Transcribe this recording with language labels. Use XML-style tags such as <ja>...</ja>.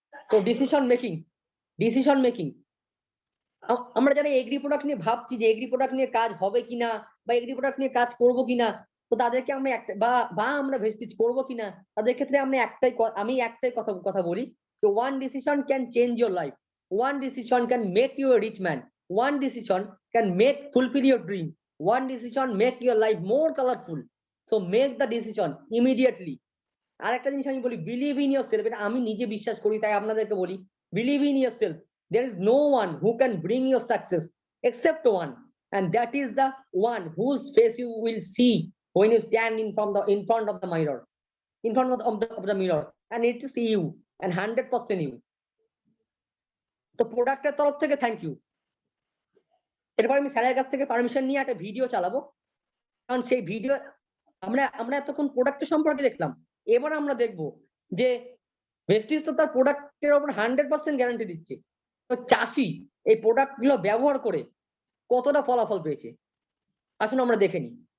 <bn>তো decision making আমরা যারা এগ্রি প্রোডাক্ট নিয়ে ভাবছি যে এগ্রি প্রোডাক্ট নিয়ে কাজ হবে কিনা বা এগ্রি প্রোডাক্ট নিয়ে কাজ করব কিনা, তো তাদেরকে আমরা বা আমরা ভেস্টিজ করব কিনা, তাদের ক্ষেত্রে আমি একটাই কথা বলি যে</bn> <en>One decision can change your life, one decision can make you a rich man, one decision can make fulfil your dream, one decision make your life more colourful. So make the decision immediately.</en> <bn>আর একটা জিনিস আমি বলি,</bn> <en>Believe in yourself.</en> <bn>এটা আমি নিজে বিশ্বাস করি, তাই আপনাদেরকে বলি,</bn> <en>Believe in yourself. There is no one who can bring your success except one, and that is the one whose face you will see when you stand in front of the mirror, of the mirror, and it is you, and 100% you.</en> <bn>তো প্রোডাক্টের তরফ থেকে thank you. এরপর আমি স্যারের কাছ থেকে permission নিয়ে একটা ভিডিও চালাবো, কারণ সেই ভিডিও আমরা এতক্ষণ প্রোডাক্টের সম্পর্কে দেখলাম, এবার আমরা দেখব যে ভেস্টিজ তো তার প্রোডাক্টের উপর 100% গ্যারান্টি দিচ্ছে, তো চাষি এই প্রোডাক্ট গুলো ব্যবহার করে কতটা ফলাফল পেয়েছে, আসুন আমরা দেখে নিই।</bn>